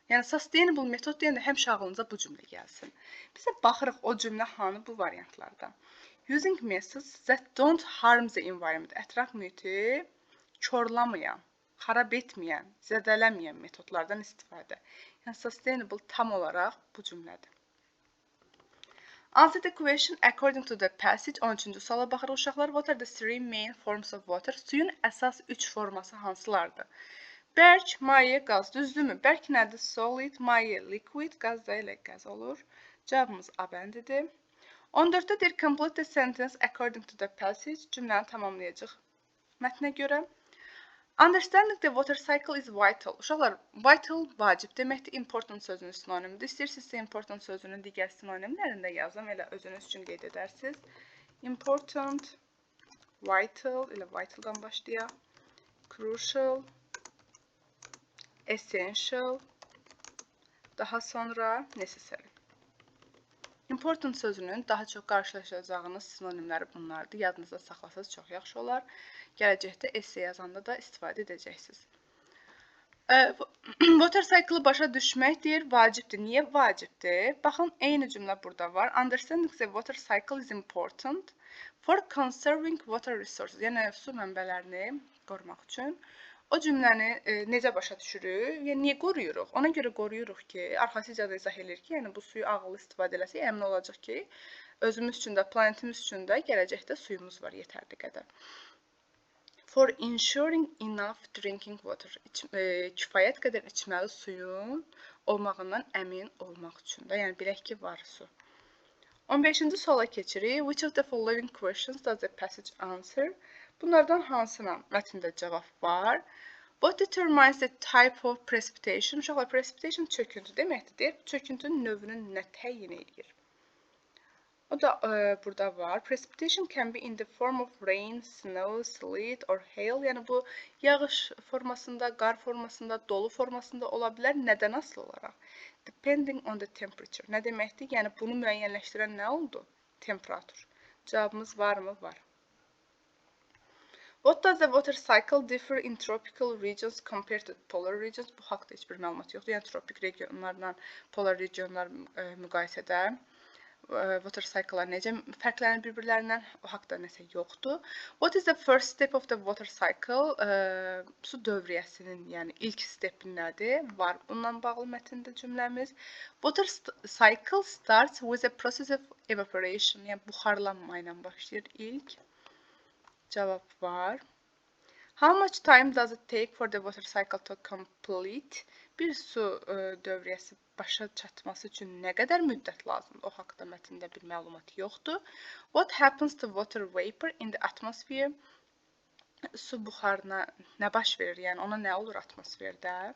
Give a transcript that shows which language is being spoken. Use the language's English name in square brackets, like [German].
[Azerbaijani] Yəni, sustainable metod deyəndə həmişə ağlınıza bu cümlə gəlsin. Bizə baxırıq o cümlə hanı bu variantlarda. [English] Using methods that don't harm the environment. [Azerbaijani] Ətraf mühiti korlamayan, xarab etməyən, zədələməyən metodlardan istifadə. Yəni, sustainable tam olaraq bu cümlədir. [English] Answer the question according to the passage. [Azerbaijani] 13-cü suala baxırıq uşaqlar. [English] What are the three main forms of water? [Azerbaijani] Suyun əsas 3 forması hansılardır? Bərk, maye, qaz. Düzdürmü? Bərk nədir? Solid, maye, liquid. Qaz da elə qaz olur. Cavabımız A bəndidir. 14-də deyir, [English] complete the sentence according to the passage. [Azerbaijani] Cümləni tamamlayacaq mətnə görə. [English] Understanding the water cycle is vital. [Azerbaijani] Uşaqlar, vital vacib deməkdir, important sözünün sinonimidir. İstəyirsinizsə important sözünün digər sinonimlərində yazım, elə özünüz üçün qeyd edərsiniz. Important, vital, elə vitaldan başlayaq. [English] Crucial, essential, [Azerbaijani] daha sonra [English] necessary. [Azerbaijani] Important sözünün daha çox qarşılaşacağınız sinonimləri bunlardır. Yadınızda saxlasanız çox yaxşı olar. Gələcəkdə essay yazanda da istifadə edəcəksiniz. Water cycle başa düşmək deyir, vacibdir. Niyə vacibdir? Baxın, eyni cümlə burada var. [English] Understanding the water cycle is important for conserving water resources. [Azerbaijani] Yəni, su mənbələrini qorumaq üçün. O cümləni necə başa düşürük? Yəni, niyə qoruyuruq? Ona görə qoruyuruq ki, arxasıca da izah edir ki, yəni bu suyu ağıllı istifadə eləsək, əmin olacaq ki, özümüz üçün də, planetimiz üçün də gələcəkdə suyumuz var yetərli qədər. [English] For ensuring enough drinking water. [Azerbaijani] Kifayət qədər içməli suyun olmağından əmin olmaq üçün də. Yəni bilək ki, var su. 15-ci suala keçirik. [English] Which of the following questions does the passage answer? [Azerbaijani] Bunlardan hansına mətndə cavab var? [English] What determines the type of precipitation? [Azerbaijani] Uşaqlar, precipitation çöküntü deməkdir. Deyək, çöküntünün növünü nə təyin edir? O da burada var. [English] Precipitation can be in the form of rain, snow, sleet or hail. [Azerbaijani] Yəni bu yağış formasında, qar formasında, dolu formasında ola bilər. Nədən asılı olaraq? [English] Depending on the temperature. [Azerbaijani] Nə deməkdir? Yəni bunu müəyyənləşdirən nə oldu? Temperatur. Cavabımız varmı? Var. [English] What does the water cycle differ in tropical regions compared to polar regions? [Azerbaijani] Bu haqda heç bir məlumat yoxdur. Yəni tropik regionlarla polar regionlar müqayisədə water cycle'lar necə fərqlənir bir-birlərindən? O haqda nəsə yoxdur. [English] What is the first step of the water cycle? [Azerbaijani] Su dövriyyəsinin, yəni ilk stepi nədir? Var bununla bağlı mətndə cümləmiz. [English] Water cycle starts with a process of evaporation. [Azerbaijani] Yəni buxarlanma ilə başlayır ilk. Cavab var. [English] How much time does it take for the water cycle to complete? [Azerbaijani] Bir su dövriyyəsi başa çatması üçün nə qədər müddət lazımdır? O haqda mətndə bir məlumat yoxdur. [English] What happens to water vapor in the atmosphere? [Azerbaijani] Su buxarına nə baş verir? Yəni ona nə olur atmosferdə?